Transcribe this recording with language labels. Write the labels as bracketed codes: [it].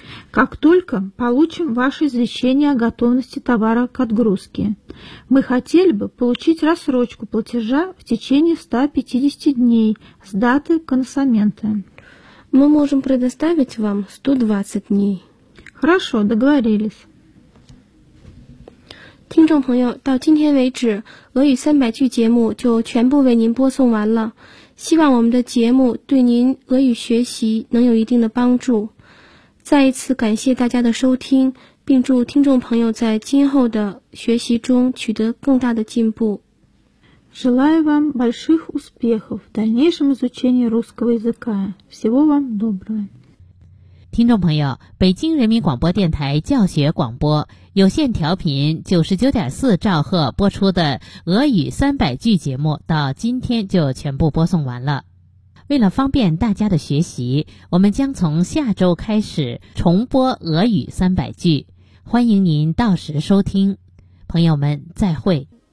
[ru] Как только получим ваше извещение о готовности товара к отгрузке. Мы хотели бы получить рассрочку платежа в течение 150 дней с даты коносамента. Мы можем предоставить вам 120 дней. Хорошо, договорились. [zh] 听众朋友，到今天为止，俄语三百句节目就全部为您播送完了。希望我们的节目对您俄语学习能有一定的帮助。再一次感谢大家的收听，并祝听众朋友在今后的学习中取得更大的进步。 [ru] Желаю вам больших успехов в дальнейшем изучении русского языка. Всего вам доброго. [zh] 听众朋友，北京人民广播电台教学广播有线调频 99.4 兆赫播出的俄语三百句节目到今天就全部播送完了。为了方便大家的学习，我们将从下周开始重播俄语三百句，欢迎您到时收听。朋友们，再会。